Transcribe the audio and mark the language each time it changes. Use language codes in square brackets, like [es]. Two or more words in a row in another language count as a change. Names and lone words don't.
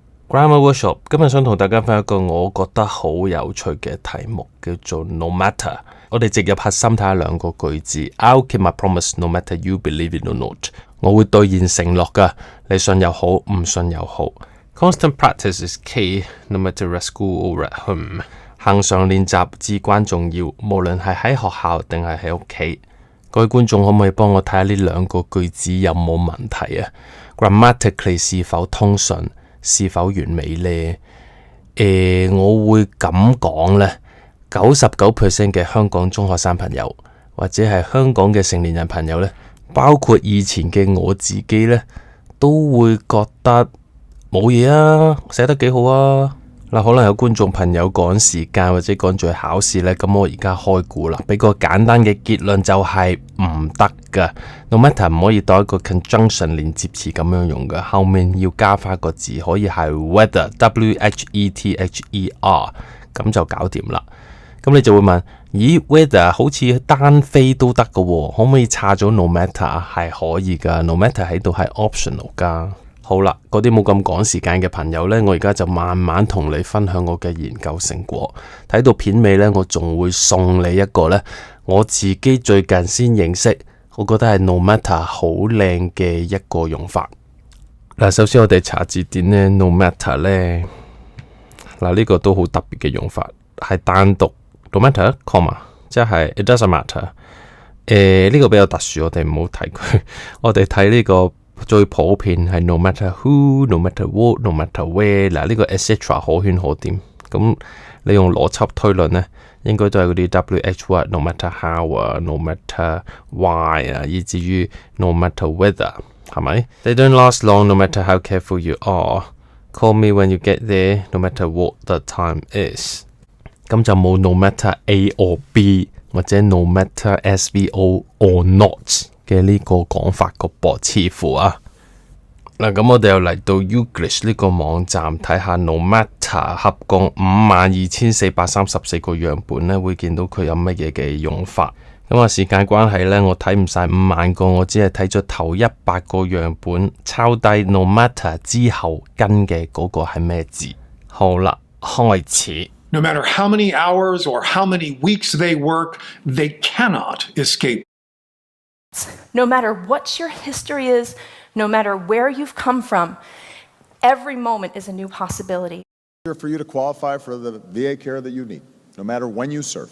[en] Grammar Workshop [yue] 今日想同大家分享一個我覺得好有趣嘅題目，叫做 [en] No matter。 [yue] 我哋直入核心睇下兩個句子。 [en] I'll keep my promise no matter you believe it or not。 [yue] 我會兌現承諾㗎，你信又好，唔信又好。 [en] Constant practice is key, no matter at school or at home。 [yue] 恆常練習至關重要，無論係喺學校定係喺屋企。各位觀眾可唔可以幫我睇下呢兩個句子有冇問題啊 ？Grammatically 是否通順？是否完美呢？我會咁講呢，99% 嘅香港中學生朋友，或者係香港嘅成年人朋友呢，包括以前嘅我自己呢，都會覺得冇嘢啊，寫得幾好啊。嗱，可能有觀眾朋友趕時間或者趕住去考試呢，咁我而家開估啦，俾個簡單嘅結論就係唔得噶。 [en] No matter [yue] 唔可以當一個 conjunction 連接詞咁樣用噶，後面要加翻個字，可以係 [en] whether whether [yue] 咁就搞掂啦。咁你就會問，咦 whether 好似單飛都得噶喎，可唔可以叉咗 [en] no matter？ [yue] 係可以噶 ， [en] no matter [yue] 喺度係 optional 噶。好啦，嗰啲冇咁趕時間嘅朋友呢，我而家就慢慢同你分享我嘅研究成果。睇到片尾呢，我仲會送你一個呢，我自己最近先認識，我覺得係 [en] no matter [yue] 好靚嘅一個用法。嗱，首先我哋查字典呢 [en] no matter [yue] 呢，呢個都好特別嘅用法，係單獨 [en] no matter comma，即係 it doesn't matter。 [yue] 呢個比較特殊，我哋唔好睇佢，我哋睇呢個。 [en] 最普遍係 no matter who, no matter what, no matter where。 [yue] 呢個 etc 可圈可點，咁你用邏輯推論呢，應該都係嗰啲 [en] wh word no matter how [yue] 啊 [en] no matter why [yue] 啊，以至於 [en] no matter whether [yue] 係咪？ [en] They don't last long no matter how careful you are. Call me when you get there no matter what the time is。 [yue] 咁就冇 [en] no matter A or B [yue] 或者 [en] no matter SVO or not [yue] 嘅呢個講法個噃，似乎啊嗱，咁我哋又嚟到 Youglish 呢個網站睇下 [en] no matter [yue] 合共52,434個樣本呢，會見到佢有乜嘢嘅用法。咁啊，時間關係呢，我睇唔晒5萬個，我只係睇咗頭100個樣本，抄低 [en] no matter [yue] 之後跟嘅嗰個係咩字。好啦，開始。 [en] No matter how many hours or how many weeks they work, they cannot escape. No matter what your history is, no matter where you've come from, every moment is a new possibility. For you to qualify for the VA care that you need, no matter when you served.